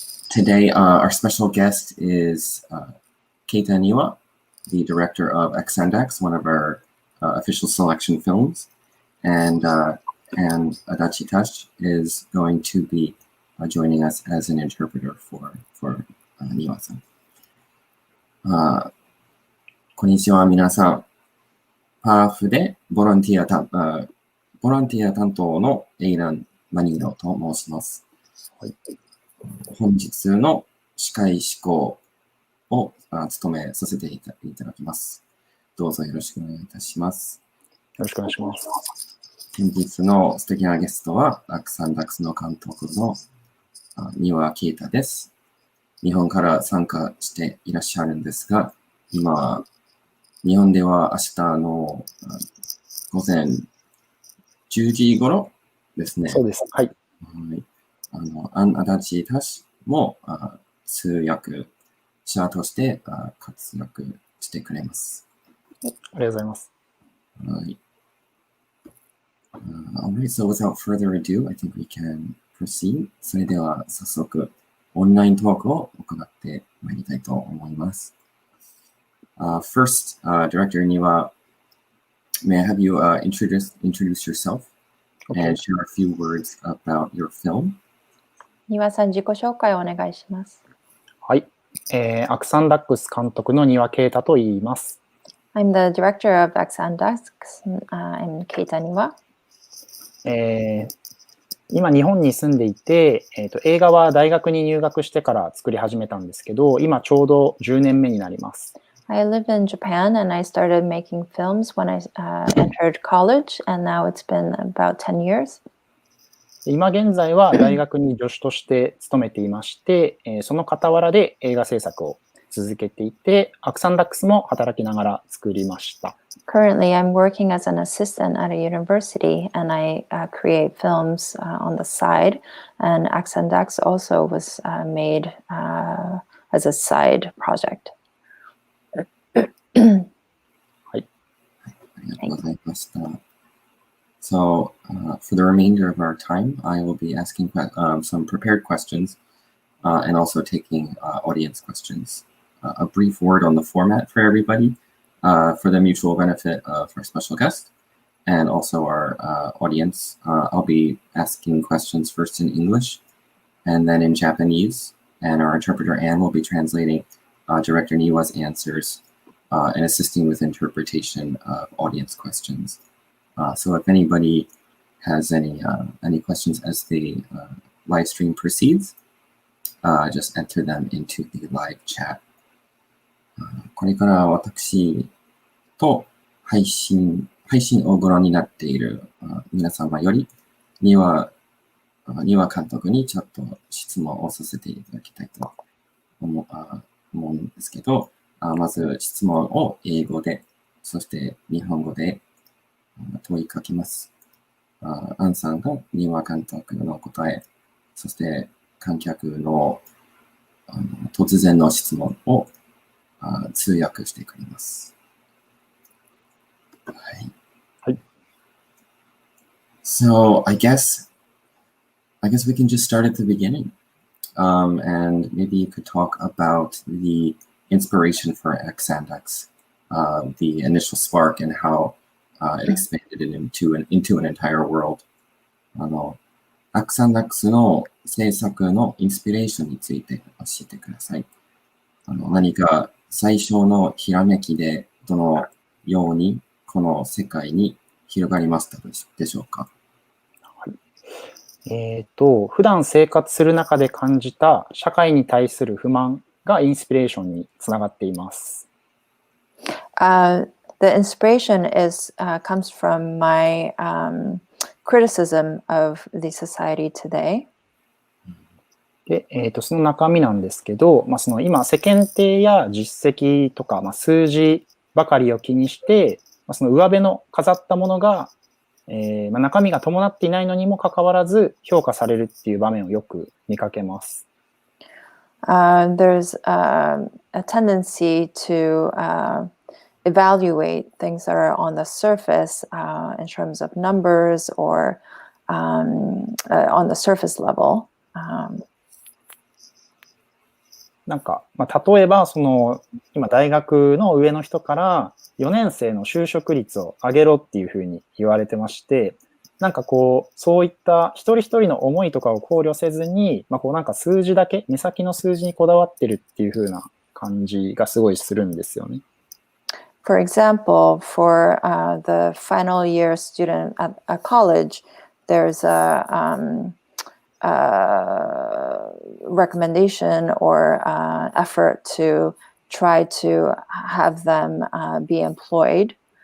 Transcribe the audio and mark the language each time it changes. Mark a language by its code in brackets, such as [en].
[en] Today, our special guest is Keita Niwa, the director of AXANDAX, one of our official selection films. And and Adachi Tash is going to be joining us as an interpreter for Niwa-san. [ja] こんにちは、皆さん。パーフでボランティア担当のエイラン・マニーノと申します。はい、本日の司会進行を務めさせていただきます。どうぞよろしくお願いいたします。よろしくお願いします。本日の素敵なゲストは、AXANDAXの監督の三輪啓太です。日本から参加していらっしゃるんですが、今、日本では明日の午前10時頃ですね。そうです。はい。足立タシも通訳者として活躍してくれます。ありがとうございます。はい。 [en] Alright, so without further ado, I think we can proceed. [ja] それでは早速オンライントークを行ってまいりたいと思います。 [en] First, Director Niwa, may I have you introduce yourself and share a few words about your film? [ja] 丹羽さん、自己紹介をお願いします。はい。 AXANDAX 監督の丹羽啓太と言います。 [en] I'm the director of AXANDAX. I'm Keita Niwa. [ja] 今日本に住んでいて、映画は大学に入学してから作り始めたんですけど、今ちょうど10年目になります。 [en] I live in Japan and I started making films when I entered college, and now it's been about 10 years. [ja] 今現在は大学に助手として勤めていまして、その傍らで映画制作を続けていて、AXANDAXも働きながら作りました。 [en] Currently, I'm working as an assistant at a university, and I create films on the side. And AXANDAX also was made as a side project. [ja] はい。ありがとうございました。 [en] So, for the remainder of our time, I will be asking some prepared questions and also taking audience questions. A brief word on the format for everybody for the mutual benefit of our special guest and also our audience. I'll be asking questions first in English and then in Japanese, and our interpreter Anne will be translating Director Niwa's answers and assisting with interpretation of audience questions. So if anybody has any questions as the live stream proceeds, just enter them into the live chat. [ja] これから私と配信をご覧になっている皆様より丹羽監督にちょっと質問をさせていただきたいと思うんですけど、まず質問を英語で、そして日本語で問いかけます。アンさんが丹羽監督の答え、そして観客の突然の質問を通訳してくれます。はい。はい。 [en] So I guess we can just start at the beginning. And maybe you could talk about the inspiration for AXANDAX, the initial spark and how it expanded it into an entire world. [ja] AXANDAX の制作のインスピレーションについて教えてください。何か最初のひらめきでどのようにこの世界に広がりましたでしょうか。はい、普段生活する中で感じた社会に対する不満がインスピレーションにつながっています。 [en] The inspiration comes from my criticism of the society today. [ja] で、その中身なんですけど、その今世間体や実績とか、数字ばかりを気にして、その上辺の飾ったものが、中身が伴っていないのにもかかわらず評価されるっていう場面をよく見かけます。 [en] There's a tendency to evaluate things that are on the surface in terms of numbers or on the surface level. [ja] なんか、例えば、今大学の上の人から4年生の就職率を上げろっていうふうに言われてまして、なんかこう、そういった一人一人の思いとかを考慮せずに、こうなんか数字だけ、目先の数字にこだわってるっていう風な感じがすごいするんですよね。 [en] For example, for the final year student at a college, there's a recommendation or effort to try to have them be employed.